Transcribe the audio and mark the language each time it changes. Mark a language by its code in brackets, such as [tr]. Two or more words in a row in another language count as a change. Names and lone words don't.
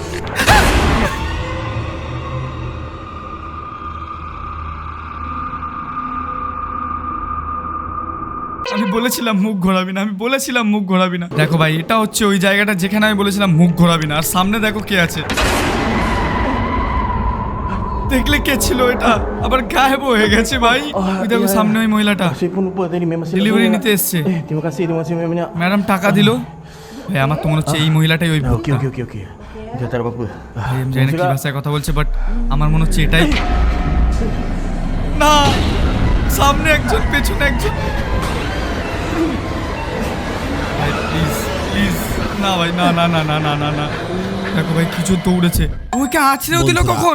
[bn] আমি বলেছিলাম মুখ ঘোরাবি না, আমি বলেছিলাম মুখ ঘোরাবি না। দেখো ভাই এটা হচ্ছে ওই জায়গাটা যেখানে আমি বলেছিলাম মুখ ঘোরাবি না, আর সামনে দেখো কে আছে। দেখলে কে ছিল এটা, আবার গায়েব হয়ে গেছে ভাই। ওই দেখো সামনে ওই মহিলাটা [ms] Saya pun lupa tadi memang saya [bn] ডেলিভারি [ms] lupa. [bn] নিতে এসছে। [ms] Terima kasih banyak. [bn] ম্যাডাম টাকা দিল ভাই। আমার তো মনে হচ্ছে এই মহিলাটাই ওই ভূত। [ms] Okey. Dah tak ada apa-apa. [bn] ভাই আমি জানি না কি ভাষায় কথা বলছে, বাট আমার মনে হচ্ছে এটাই। না, সামনে একজন পেছনে একজন। ভাই প্লিজ প্লিজ, না ভাই, না না না না না না না। দেখো ভাই কিছু দৌড়েছে, ওকে আছড়েও দিল কখন।